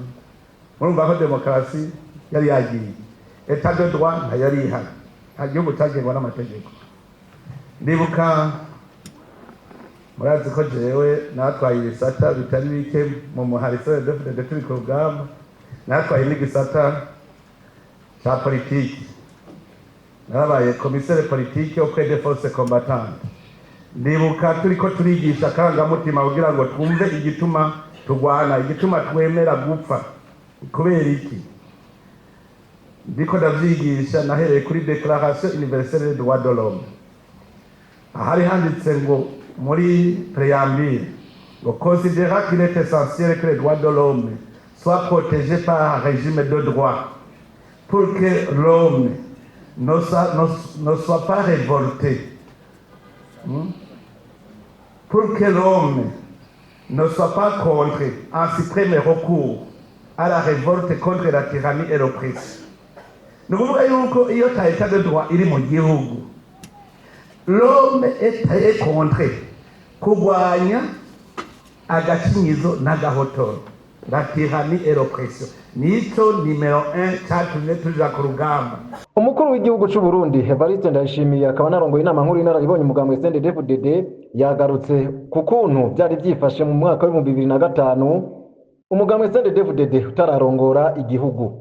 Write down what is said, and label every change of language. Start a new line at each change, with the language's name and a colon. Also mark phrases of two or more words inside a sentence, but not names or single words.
Rundi: Murumva ko demokrasi yari yagiye,
French: Etat de droit
Rundi: ntayari ihari, nta gihugu cyagengwa n'amategeko. Ndibuka murazi ko jewe natwaye ibisata bitari bike mu muhari CNDD FDD turi ku rugamba, natwaye n'igisata ca politiki, narabaye
French: commissaire politique auprès des forces combattantes.
Rundi: Ndibuka turiko turigisha akarangamutima kugira ngo twumve igituma tugwana, igituma twemera gupfa kubera iki. Ndiko ndavyigisha nahereye kuri Déclaration universelle des droits de l'homme, ahari handitse ngo muri préambule ngo
French: considéra qu'il est essentiel que les droits de l'homme soient protégés par un régime de droit pour que l'homme ne soit pas révolté, pour que l'homme ne soit pas contraint en suprême recours à la révolte contre la tyrannie et l'oppression. Nous voulons
Rundi: yuko iyo ta
French: état de droit
Rundi: iri mu gihugu,
French: l'homme est contraint
Rundi: kugwanya agakinyizo n'agahotoro,
French: la tyrannie et l'oppression.
Rundi: Nico numero 1 catumye tuja ku rugamba. Umukuru w'igihugu c'u Burundi Evariste Ndayishimiye akaba narongoye inama nkuru y'inararibonye umugambwe CNDD FDD yagarutse ku kuntu byari byifashe mu mwaka wa 2005 umugambwe CNDD FDD utararongora igihugu.